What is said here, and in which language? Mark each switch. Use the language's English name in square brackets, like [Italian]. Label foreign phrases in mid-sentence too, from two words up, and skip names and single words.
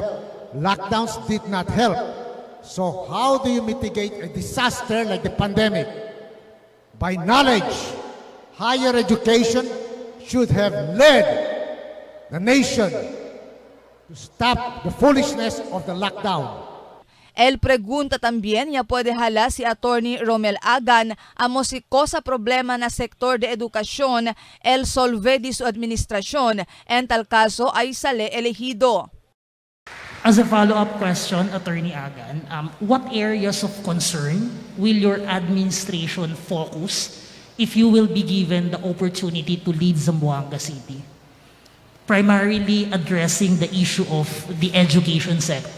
[English] Lockdowns did not help. So how do you mitigate a disaster like the pandemic? By knowledge. Higher education should have led the nation to stop the foolishness of the lockdown. [Chavacano] El pregunta también ya puede hala si Attorney Romel Agan amo si cosa problema na sektor de edukasyon el solve di su administrasyon en tal caso ay sale elehido. [English] As a follow-up question, Attorney Agan, what areas of concern will your administration focus if you will be given the opportunity to lead Zamboanga City? Primarily addressing the issue of the education sector.